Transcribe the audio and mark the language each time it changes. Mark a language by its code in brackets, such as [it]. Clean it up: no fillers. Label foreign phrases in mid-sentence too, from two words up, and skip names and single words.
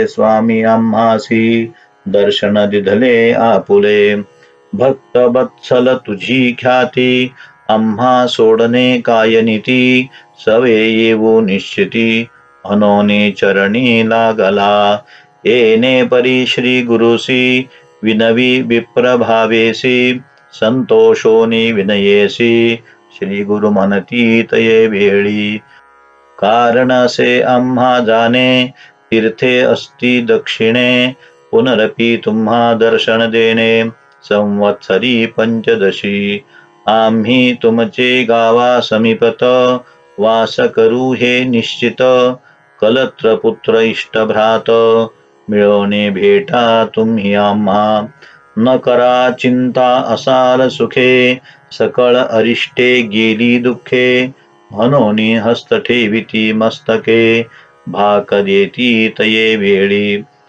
[mr] स्वामी आम्हासी दर्शन दिधले आपुले भक्त वत्सल तुझी ख्याती आम्हा सोडणे काय नीती सवे येऊ निश्चिती मनोनी चरणी लागला येणे परी श्री गुरुसी विनवी विप्र भावेसी संतोषोनी विनयेसी श्री गुरु म्हणती तये वेळी कारण असे आम्हा जाणे तीर्थे अस्ति दक्षिणे पुनरपि तुम्हा दर्शन देणे संवत्सरी पंचदशी आम्ही तुमचे गावा समीपत वास करू हे निश्चित कलत्र पुत्र इष्टभ्रात मिळवणे भेटा तुम्ही आम्हा न करा चिंता असाल सुखे सकळ अरिष्टे गेली दुःखे म्हणून हस्त ठेविती मस्तके भाक देती तये वेळी